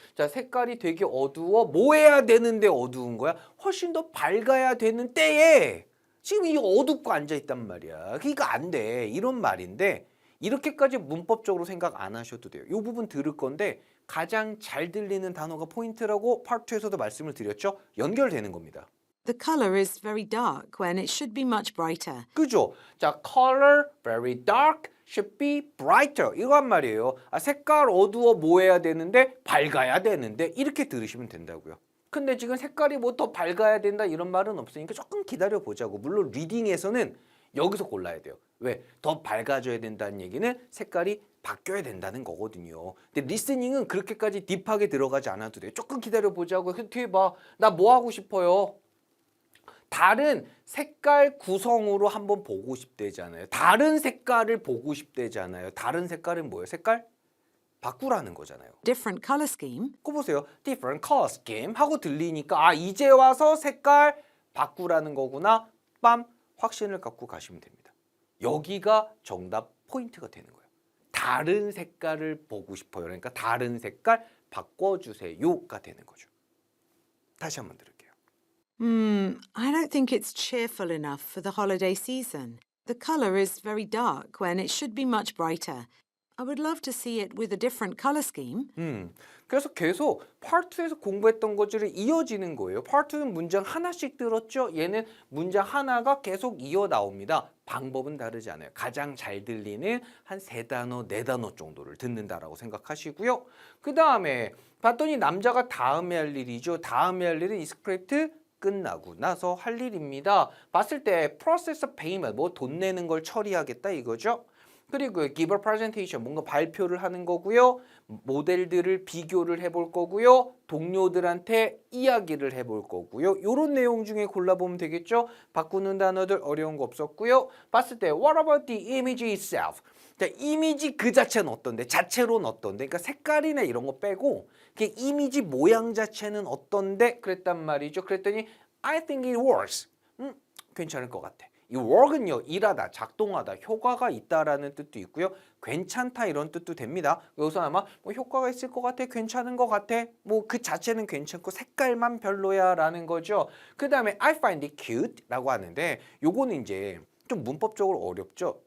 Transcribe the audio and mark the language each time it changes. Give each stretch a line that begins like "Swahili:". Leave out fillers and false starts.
Korean: 자, 색깔이 되게 어두워. 뭐 해야 되는데 어두운 거야? 훨씬 더 밝아야 되는 때에 지금 이 어둡고 앉아있단 말이야. 그러니까 안 돼. 이런 말인데 이렇게까지 문법적으로 생각 안 하셔도 돼요. 이 부분 들을 건데 가장 잘 들리는 단어가 포인트라고 파트 2에서도 말씀을 드렸죠. 연결되는 겁니다.
English: The color is very dark when it should be much brighter.
Korean: 그죠? 자,
English: color very dark should be brighter
Korean: 이거 한 말이에요. 아, 색깔 어두워 뭐 해야 되는데 밝아야 되는데 이렇게 들으시면 된다고요. 근데 지금 색깔이 뭐 더 밝아야 된다 이런 말은 없으니까 조금 기다려 보자고. 물론 리딩에서는 여기서 골라야 돼요. 왜? 더 밝아져야 된다는 얘기는 색깔이 바뀌어야 된다는 거거든요. 근데 리스닝은 그렇게까지 딥하게 들어가지 않아도 돼요. 조금 기다려 보자고. 그 뒤에 봐. 나 뭐 하고 싶어요? 다른 색깔 구성으로 한번 보고 싶대잖아요. 다른 색깔을 보고 싶대잖아요. 다른 색깔은 뭐예요? 색깔 바꾸라는 거잖아요.
English: Different color scheme.
Korean: 그거 보세요.
English: different color scheme
Korean: 하고 들리니까 아 이제 와서 색깔 바꾸라는 거구나. 빰 확신을 갖고 가시면 됩니다. 여기가 정답 포인트가 되는 거예요. 다른 색깔을 보고 싶어요. 그러니까 다른 색깔 바꿔주세요가 되는 거죠. 다시 한번 들을게요.
English: I don't think it's cheerful enough for the holiday season. The color is very dark when it should be much brighter. I would love to see it with a different color scheme.
Korean: 그래서 계속 Part 2에서 공부했던 것들이 이어지는 거예요. Part 2는 문장 하나씩 들었죠? 얘는 문장 하나가 계속 이어 나옵니다. 방법은 다르지 않아요. 가장 잘 들리는 한 3단어, 4단어 정도를 듣는다라고 생각하시고요. 그 다음에 봤더니 남자가 다음에 할 일이죠. 다음에 할 일은 이 스크립트 끝나고 나서 할 일입니다. 봤을 때
English: process of payment,
Korean: 뭐 돈 내는 걸 처리하겠다 이거죠. 그리고
English: give a presentation,
Korean: 뭔가 발표를 하는 거고요. 모델들을 비교를 해볼 거고요. 동료들한테 이야기를 해볼 거고요. 이런 내용 중에 골라보면 되겠죠. 바꾸는 단어들 어려운 거 없었고요. 봤을 때
English: what about the image itself?
Korean: 자, 이미지 그 자체는 어떤데? 자체로는 어떤데? 그러니까 색깔이나 이런 거 빼고 그 이미지 모양 자체는 어떤데? 그랬단 말이죠. 그랬더니
English: I think it works.
Korean: 괜찮을 것 같아. 이 work은요, 일하다, 작동하다, 효과가 있다라는 뜻도 있고요. 괜찮다 이런 뜻도 됩니다. 여기서 아마 뭐 효과가 있을 것 같아, 괜찮은 것 같아, 뭐 그 자체는 괜찮고 색깔만 별로야라는 거죠. 그 다음에
English: I find it cute
Korean: 라고 하는데 요거는 이제 좀 문법적으로 어렵죠.